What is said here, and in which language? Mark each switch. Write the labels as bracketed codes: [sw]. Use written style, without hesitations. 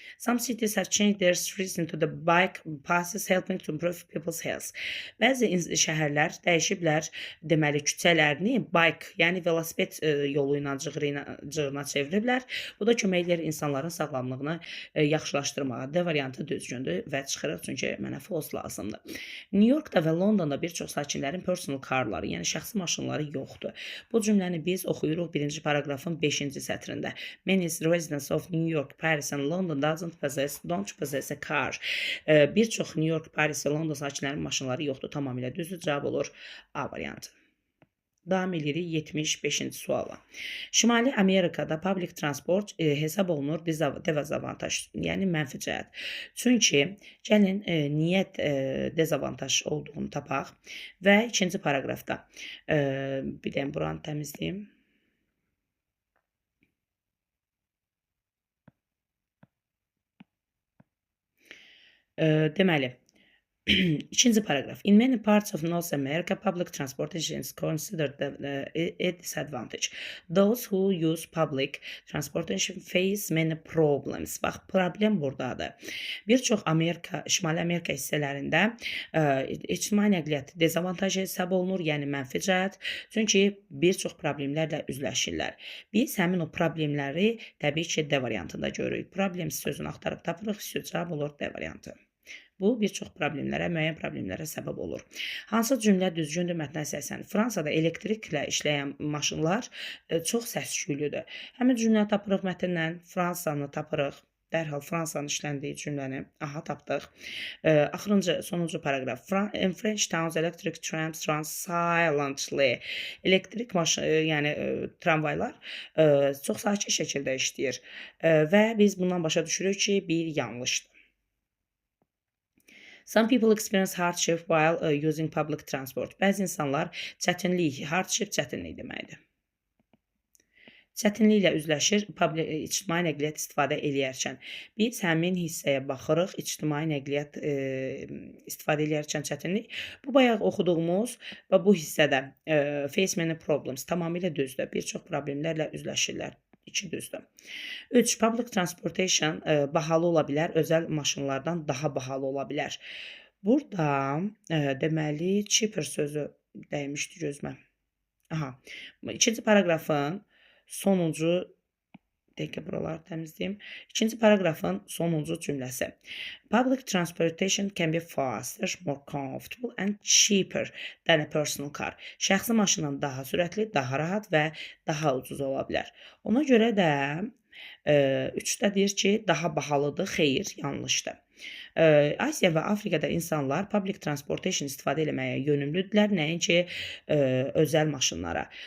[en] Some cities have changed their streets into the bike passes helping to improve people's health. [az] Bəzi şəhərlər dəyişiblər, deməli, küçələrini bike, yəni velosiped yolu ilə cığırına çeviriblər. Bu da kömək edir insanların sağlamlığını yaxşılaşdırmağa. D variantı düzgündür və çıxırıq çünki mənə false lazımdır. New Yorkda və Londonda bir çox sakinlərin personal carları, yəni şəxsi maşınları yoxdur. Bu cümləni biz oxuyuruq birinci paragrafın 5-ci sətrində. [en] Many residents of New York, Paris and London don't possess a car. [az] Bir çox New York, Paris və London sakinlərinin maşınları yoxdur. Tamamilə düzdür. Cavab olur A variantı. Davam edirik 75-ci suala. Şimali Amerikada public transport hesab olunur dezavantaj, yəni mənfi cəhət. Çünki gəlin niyə dezavantaj olduğunu tapaq və ikinci paragrafda bir də buranı təmizləyim. Deməli, ikinci paragraf. [en] In many parts of North America, public transportation is considered a disadvantage. Those who use public transportation face many problems. [az] Bax, problem buradadır. Bir çox Şimali Amerika hissələrində ictimai nəqliyyat dezavantaj hesab olunur, yəni mənfi cəhət. Çünki bir çox problemlərlə üzləşirlər. Biz həmin o problemləri təbii ki, D variantında görürük. Problem sözünü axtarıb tapırıq, cavab olur D variantı. Bu, bir çox problemlərə, müəyyən problemlərə səbəb olur. Hansı cümlə düzgündür mətnə əsasən? Fransada elektriklə işləyən maşınlar çox səs-küylüdür. Həmin cümləni tapırıq mətndən, Fransanı tapırıq. Dərhal Fransanın işləndiyi cümləni tapdıq. Axırıncı, sonuncu paragraf. [en] In French towns, electric trams run silently. [az] Elektrik yəni tramvaylar çox sakit şəkildə işləyir. Və biz bundan başa düşürük ki, bir yanlışdır. [en] Some people experience hardship while using public transport. [az] Bəzi insanlar çətinlik, hardship çətinlik deməkdir. Çətinliklə üzləşir ictimai nəqliyyat istifadə eləyərkən. Biz həmin hissəyə baxırıq, ictimai nəqliyyat istifadə eləyərkən çətinlik. Bu bayaq oxuduğumuz və bu hissədə [en] face many problems [az] tamamilə düzdür. Bir çox problemlərlə üzləşirlər. 2 düzdür. 3. Public transportation bahalı ola bilər, özəl maşınlardan daha bahalı ola bilər. Burada deməli cheaper sözü dəymişdi gözümə. İkinci paragrafın sonuncu dəqiqə buraları təmizləyim. İkinci paragrafın sonuncu cümləsi. [en] Public transportation can be faster, more comfortable and cheaper than a personal car. [az] Şəxsi maşından daha sürətli, daha rahat və daha ucuz ola bilər. Ona görə də 3-də deyir ki, daha bahalıdır, xeyr, yanlışdır. Asiya və Afrikada insanlar public transportation istifadə etməyə yönümlüdürlər, nəinki özəl maşınlara.